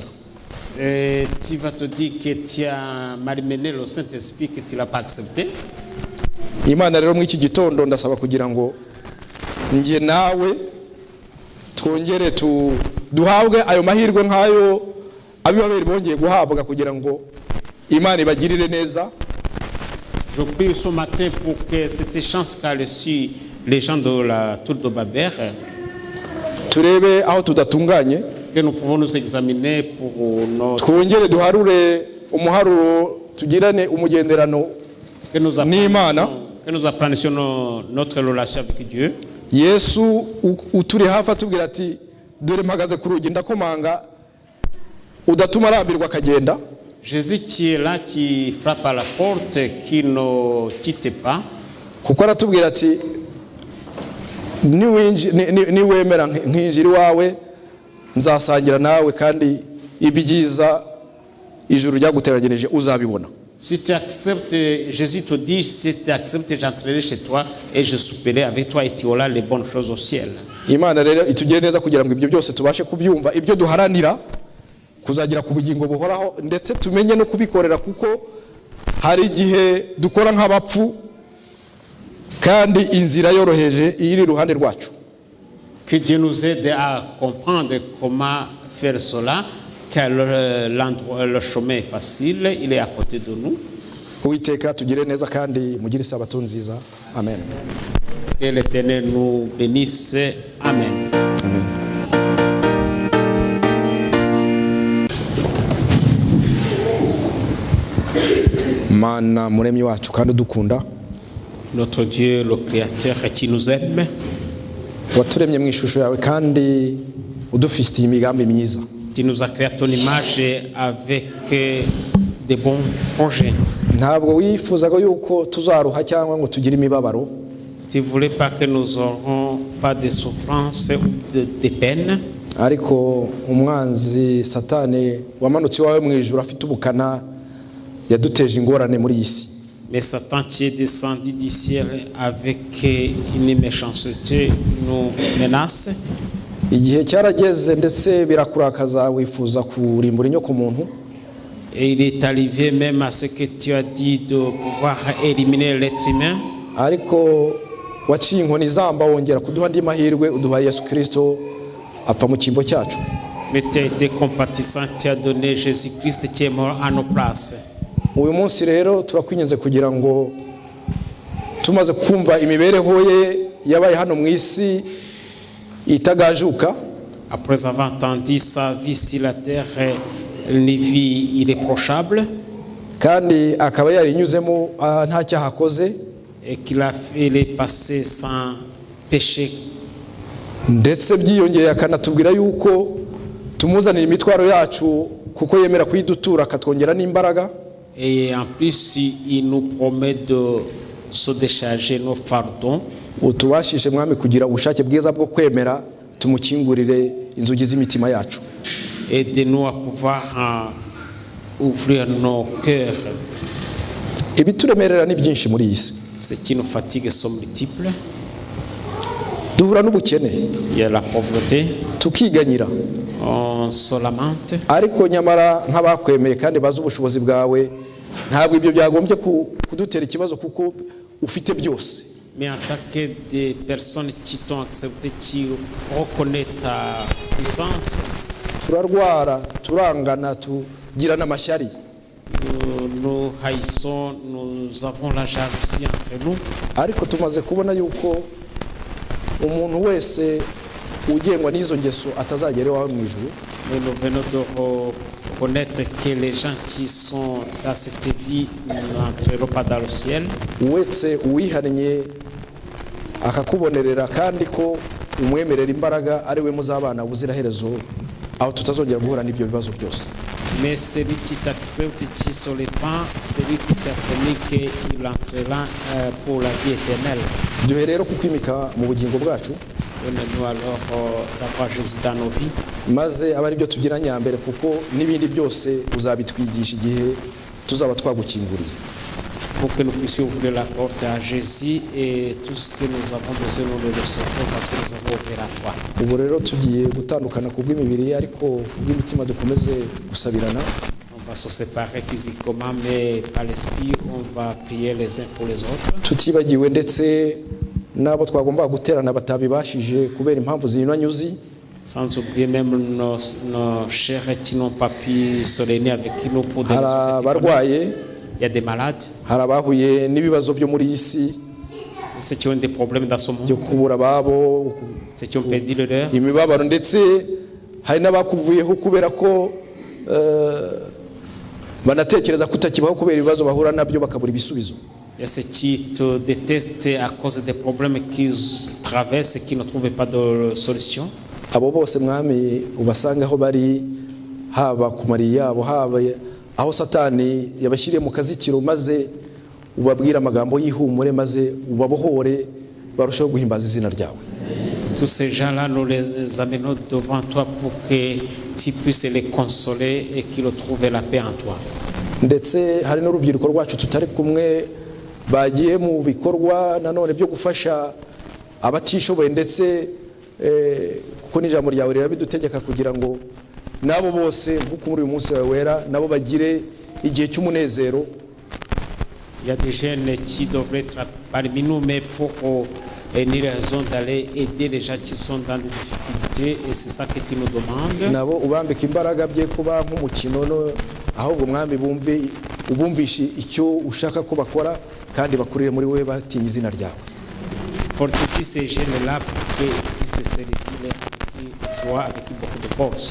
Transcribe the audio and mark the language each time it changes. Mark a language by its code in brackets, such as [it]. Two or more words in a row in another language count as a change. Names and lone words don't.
[fr] Tu vas te dire que tu as malmené le Saint-Esprit, que tu ne l'as pas accepté. [rw] Imana rero mu iki gitondo ndasaba kugira ngo ngiye nawe twongere duhabwe ayo mahirwe nk'ayo abibaberi bongeye guhabwa kugira ngo Imana ibagirire neza. [fr] Je prie ce matin pour que cette chance qu'a reçu les gens de la tour de Babel, [rw] turebe aho tudatunganye, [fr] que nous pouvons nous examiner pour notre... [rw] twongere duharure umuharuro tugirane umugenderano n'Imana, [fr] que nous apprenions notre relation avec Dieu. [rw] Yesu uturi hafi atubwira ati dore mpagaze ku rugi ndakomanga udatuma arambirwa akagenda. [fr] Jésus qui est là, qui frappe à la porte, qui ne quitte pas. [rw] Kuko aratubwira ati niwemera nkinjira iwawe nzasangira nawe kandi ibyiza ijuru ryaguteranirije uzabibona. [fr] Si tu acceptes, Jésus te dit, si tu acceptes, j'entrerai chez toi et je souperai avec toi et tu auras les bonnes choses au ciel. [rw] Imana rero itugire neza kugira ngo ibyo byose tubashe kubyumva, ibyo duharanira kuzagira ku bugingo buhoraho ndetse tumenye no kubikorera, kuko hari igihe dukora nk'abapfu kandi inzira yoroheje iri iruhande rwacu. [fr] Que Dieu nous aide à comprendre comment faire cela, car le chemin est facile, il est à côté de nous. [rw] Uwiteka tugire neza kandi mugire isabato nziza. Amen. [fr] Que l'Éternel nous bénisse. Amen. Amen. [rw] Mana muremyi wacu kandi dukunda, [fr] Notre Dieu, le Créateur qui nous aime, [rw] waturemye mu ishusho yawe kandi udufitiye imigambi myiza. [fr] tu nous as créé à ton image avec des bons projets. [rw] Ntabwo wifuzaga yuko tuzaruha cyangwa ngo tugire imibabaro, [fr] Tu ne voulais pas que nous n'aurons pas de souffrance ou de peine. [rw] ariko umwanzi Satani wamanutse iwawe mu ijuru afite ubukana yaduteje ingorane muri iyi si. [fr] Mais Satan qui est descendu du ciel avec une méchanceté nous menace. [rw] Igihe cyarageze ndetse birakurakaza wifuza kurimbura inyoko muntu. [fr] Et il est arrivé même à ce que tu as dit de pouvoir éliminer l'être humain. [rw] ariko waciye inkoni zamba wongera kuduha andi mahirwe uduha Yesu Kristo apfa mu cyimbo cyacu. [fr] Mais tu as été compatissant, tu as donné Jésus-Christ qui est mort à nos places. [rw] Uyu munsi rero turakwinyenze kugira ngo tumaze kumva imibereho ye yabaye hano mu isi itagajuka. [fr] Après avoir entendu sa vie sur la terre, une vie irréprochable, [rw] kandi akaba yarinyuzemo nta cyaha akoze, [fr] et qu'il a fait les passés sans péché. [rw] ndetse byiyongeye akanatubwira yuko tumuzanira imitwaro yacu kuko yemera kuyidutura akatwongera n'imbaraga. [fr] Et en plus, il nous promet de se décharger nos fardons. [rw] Utubashishe mwami kugira ubushake bwiza bwo kwemera tumukingurire inzugi z'imitima yacu. [fr] Aidez-nous à pouvoir ouvrir nos cœurs. [rw] Ibituremerera ni byinshi muri iyi si. [fr] Ce qui nous fatigue sont multiples. [rw] Duhura n'ubukene, [fr] Il y a la pauvreté, [rw] tukiganyira, [fr] on se lamente. [rw] ariko nyamara nk'abakwemeye kandi bazi ubushobozi bwawe ntabwo ibyo byagombye kudutera ikibazo kuko ufite byose. [fr] Mais en tant que des personnes qui t'ont accepté, qui reconnaissent ta puissance, [rw] Turarwara, turangana, tugira n'amashyari, [fr] nous haïssons, nous avons la jalousie entre nous. [rw] ariko tumaze kubona yuko umuntu wese ugengwa n'izo ngeso atazagera iwawe mu ijuru. [fr] Mais nous venons de reconnaître que les gens qui sont dans cette vie n'entreront pas dans le ciel. [rw] Wese uwihannye akakubonerera kandi ko umwemerera imbaraga ari we muzabana ubuziraherezo aho tutazongera guhura n'ibyo bibazo byose. [fr] Mais celui qui t'accepte, qui se répand, celui qui t'a promis qu'il entrera pour la vie éternelle. [rw] Duhe rero kukwimika mu bugingo bwacu, [fr] Donnez-nous alors d'avoir Jésus dans nos vies, [rw] maze aba ari byo tugira nyambere kuko n'ibindi byose uzabitwigisha igihe tuzaba twagukinguriye. [fr] pour que nous puissions ouvrir la porte à Jésus, et tout ce que nous avons besoin, nous le recevrons parce que nous avons ouvert la foi. [rw] Ubu rero tugiye gutandukana ku bw'imibiri ariko bw'imitima dukomeze gusabirana. [fr] On va se séparer physiquement, mais par l'esprit, on va prier les uns pour les autres. [rw] Tutibagiwe ndetse n'abo twagomba guterana batabibashije kubera impamvu zinyuranyuzi. [fr] Sans oublier même nos chers qui n'ont pas pu se réunir avec nous pour des raisons [rw] Barwaye, [fr] il y a des malades, [rw] hari abahuye n'ibibazo byo muri iyi si, [fr] ceux qui ont des problèmes dans ce [rw] byo [fr] monde, [rw] kubura ababo, [fr] ceux qui ont perdu le leur. [rw] imibabaro, ndetse hari n'abakuvuyeho kubera ko banatekereza kutakibaho kubera ibibazo bahura nabyo bakabura ibisubizo. [fr] Il y a ceux qui te détestent à cause des problèmes qu'ils traversent et qui ne trouvent pas de solution. [rw] Abo bose mwami ubasanga aho bari, haba ku mari yabo, haba aho Satani yabashyiriye mu kazikiro, maze ubabwira amagambo y'ihumure, maze ubabohore barushaho guhimbaza izina ryawe. [fr] Tous ces gens-là, nous les amenons devant toi pour que tu puisses les consoler et qu'ils retrouvent la paix en toi. [rw] Ndetse hari n'urubyiruko rwacu tutari kumwe bagiye mu bikorwa nanone byo gufasha abatishoboye, ndetse kuko n'ijambo ryawe rirabidutegeka kugira ngo nabo bose nk'uko muri uyu munsi wawe wera nabo bagire igihe cy'umunezero. [fr] Il y a des jeunes qui devraient être parmi nous, mais pour une raison d'aller aider les gens qui sont dans des difficultés, et c'est ça que tu nous demandes. [rw] Nabo ubambika imbaraga bye kuba nk'umukino, ahubwo mwami ubumvishe icyo ushaka ko bakora kandi bakurire muri we batinya izina ryawe. [fr] Fortifie ces jeunes-là pour qu'ils puissent servir et jouer avec beaucoup de force.